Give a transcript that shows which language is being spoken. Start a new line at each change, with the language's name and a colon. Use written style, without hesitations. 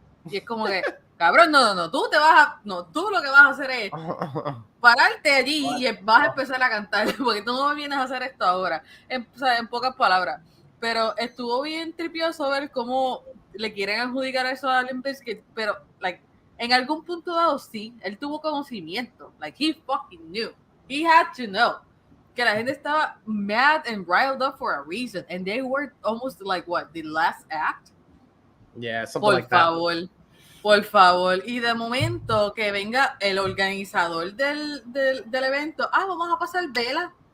Spanish: Y es como que, cabrón, no, tú lo que vas a hacer es pararte allí y vas a empezar a cantar, porque tú no me vienes a hacer esto ahora, en pocas palabras. Pero estuvo bien tripioso ver cómo le quieren adjudicar eso a Limp Bizkit, pero en algún punto dado sí, él tuvo conocimiento,
English: he fucking knew. He had to know
Spanish: que la gente estaba
English: mad and riled up for a reason, and they were almost like the last act. Yeah, something like that.
Spanish: Por favor. Y de momento que venga el organizador del evento, vamos a pasar vela.